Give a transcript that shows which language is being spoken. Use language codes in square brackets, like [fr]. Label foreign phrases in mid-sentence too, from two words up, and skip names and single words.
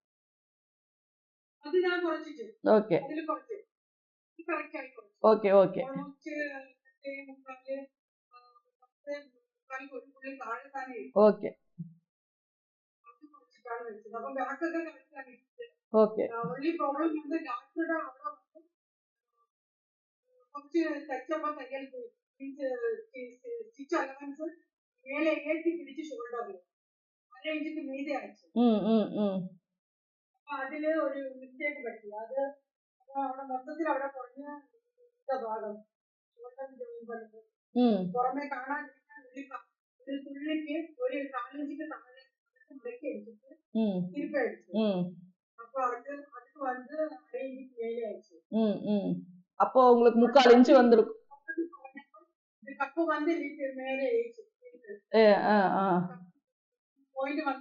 [ml] ஓகே ஓகே ஓகே ஓகே ஓகே. അതില് ഒരു മിസ്റ്റേക്ക് പറ്റി, അത് അവിടെ മൊത്തത്തിൽ അവിടെ കുറഞ്ഞ ഭാഗം പുറമെ കാണാൻ [ta] இது துள்ளிக்கு ஒரு 4 இன்ச்சுக்கு தாழே மடக்கி எடுத்துட்டு ம் திருப்பி ஆயிடுச்சு. ம் அப்போ அதுக்கு வந்து 1/2 இன்ச்சுக்கு மேலே ஆயிடுச்சு. ம் ம் அப்போ உங்களுக்கு 3/4 இன்ச்சு வந்திருக்கும். இந்த கப்பு வந்து மேலே ஏறிச்சு. பாயிண்ட் வந்து